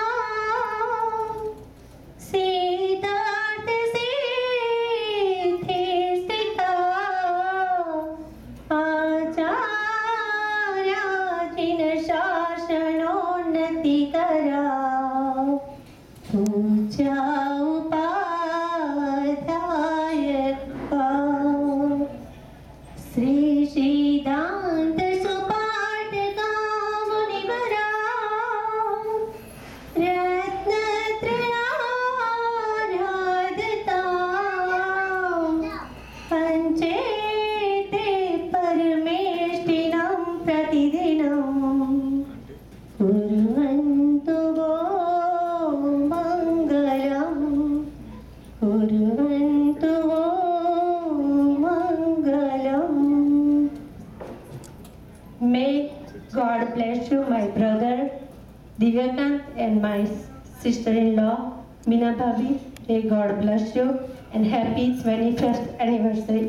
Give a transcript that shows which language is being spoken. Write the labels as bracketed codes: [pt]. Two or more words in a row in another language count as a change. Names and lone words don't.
[sa] સિદ્ધાર્થ સિદ્ધિ સ્થિતા આચાર્યાધીન શાસનોન્નતિ કરા પૂજા ઉપાધ્યાયકા श्री सिद्धांत सुपाठका मुनिवरा रत्नत्रयाराधता पंचेते परमेष्टिनं प्रतिदिनं कुर्वन्तु वो मङ्गलम् कुर्वन्तु वो मङ्गलम् [en] May God bless you, my brother Divyakant and my sister-in-law Meena Bhabhi. May God bless you and happy 21st anniversary.